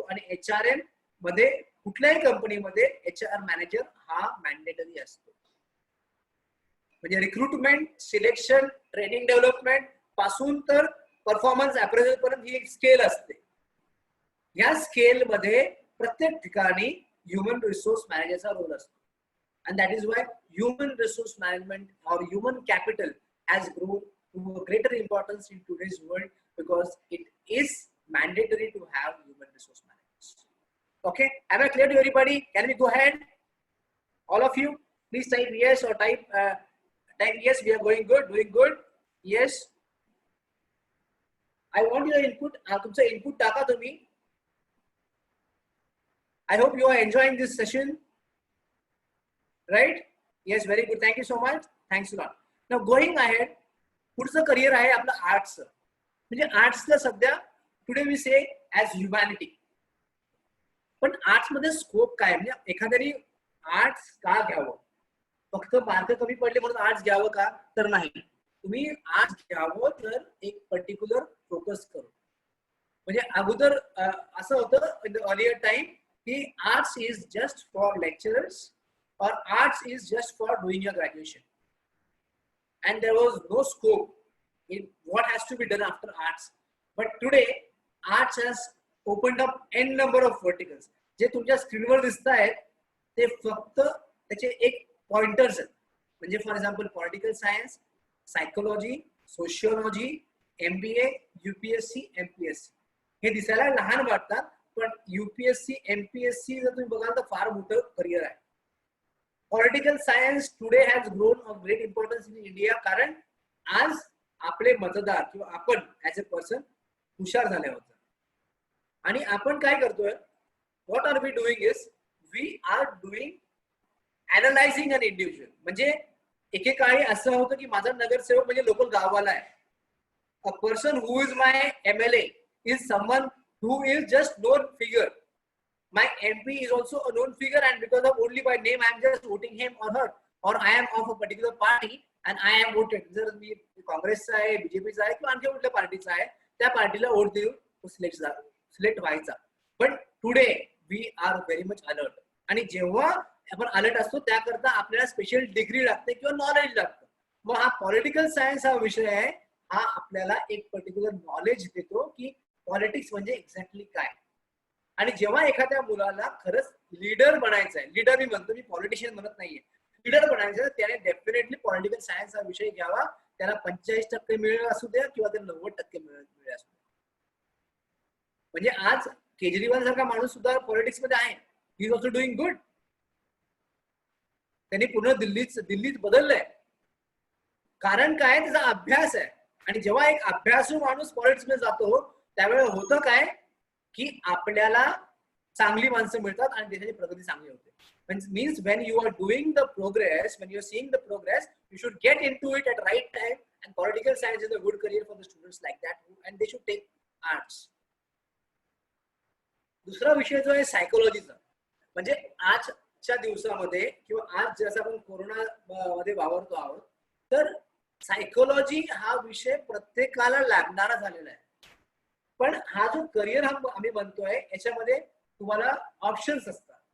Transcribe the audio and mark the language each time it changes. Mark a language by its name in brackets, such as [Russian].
[Marathi] आणि HRM मध्ये कुठल्याही कंपनीमध्ये HR मॅनेजर हा मॅन्डेटरी असतो. म्हणजे रिक्रुटमेंट, सिलेक्शन, ट्रेनिंग डेव्हलपमेंट पासून तर परफॉर्मन्स अप्रेझल पर्यंत ही एक स्केल असते. या स्केल मध्ये प्रत्येक ठिकाणी ह्युमन रिसोर्स मॅनेजरचा रोल असतो. [English] and that is why human resource management or human capital has grown to a greater importance in today's world because it is mandatory to have human resource managers. Okay, am I clear to everybody? Can we go ahead? All of you, please type yes or type yes. We are going good, doing good. Yes. I want your input. [Marathi] तुमचं input टाका तुम्ही. [English] I hope you are enjoying this session. Right? Yes, very good. Thank you so much. Thanks a lot. Now going ahead, [Marathi] पुढचं career आहे आपलं arts. म्हणजे आर्ट्सला सध्या [English] Today we say as humanity. [Marathi] पण arts मध्ये स्कोप काय, म्हणजे एखाद्याने आर्ट्स का घ्यावं, फक्त मार्क कमी पडले म्हणून आर्ट्स घ्यावं का, तर नाही. तुम्ही आर्ट्स घ्यावं तर एक पर्टिक्युलर फोकस करू. म्हणजे अगोदर असं होतं [English] In the earlier time की arts is just for lecturers or arts is just for doing your graduation, and there was no scope in what has to be done after arts. But today arts has opened up n number of verticals. [Marathi] जे तुमच्या स्क्रीनवर दिसत आहेत ते फक्त त्याचे एक pointers आहेत. म्हणजे for example political science, psychology, sociology, MBA, UPSC, MPSC हे दिसायला लहान वाटतात, पण UPSC, MPSC जर तुम्ही बघाल तर फार मोठं करिअर आहे. [English] political science today has grown of great importance in India, [Marathi] कारण आज आपले मतदार किंवा आपण ऍज अ पर्सन हुशार झाले होते. आणि आपण काय करतोय, [English] What are we doing is we are doing analysing an individual. [Marathi] म्हणजे एकेकाळी असं होतं की माझा नगरसेवक म्हणजे लोकल गाववाला आहे. [English] A person who is my MLA is someone who is just known figure. My MP is also a known figure, and because of only by name I am just voting him or her, or I am of a particular party and I am voted. [Marathi] जर मी काँग्रेसचा आहे, बीजेपीचा आहे किंवा आणखी कुठल्या पार्टीचा आहे, त्या पार्टीला वोट देऊन तो सिलेक्ट व्हायचा. पण [English] today we are very much alert, [Marathi] आणि जेव्हा आपण अलर्ट असतो त्याकरता आपल्याला स्पेशल डिग्री लागते किंवा नॉलेज लागतं. मग हा पॉलिटिकल सायन्स हा विषय आहे, हा आपल्याला एक पर्टिक्युलर नॉलेज देतो की पॉलिटिक्स म्हणजे एक्झॅक्टली काय. आणि जेव्हा एखाद्या मुलाला खरंच लीडर बनायचं आहे, लीडर मी म्हणतो, मी पॉलिटिशियन म्हणत नाहीये, लीडर बनायचं आहे, त्याने डेफिनेटली पॉलिटिकल सायन्स हा विषय घ्यावा. त्याला 45% मिळेल असू द्या किंवा त्याला 90% मिळेल असू द्या. म्हणजे आज केजरीवाल सारखा माणूस सुद्धा पॉलिटिक्स मध्ये आहे. [English] He is also doing good. [Marathi] त्यांनी पूर्ण दिल्लीत बदललंय. कारण काय, त्याचा अभ्यास आहे. आणि जेव्हा एक अभ्यासू माणूस पॉलिटिक्स मध्ये जातो त्यावेळेस होतं काय की आपल्याला चांगली माणसं मिळतात आणि देशाची प्रगती चांगली होते. [English] Means when you are doing the progress, when you are seeing the progress, you should get into it at right time, and political science is a good career for the students like that, and they should take arts. [Marathi] दुसरा विषय जो आहे सायकोलॉजीचा, म्हणजे आजच्या दिवसामध्ये किंवा आज जसं आपण कोरोना मध्ये वावरतो आहोत, तर सायकोलॉजी हा विषय प्रत्येकाला लागणारा झालेला आहे. पण हा जो करिअर हा आम्ही म्हणतोय याच्यामध्ये तुम्हाला ऑप्शन्स असतात.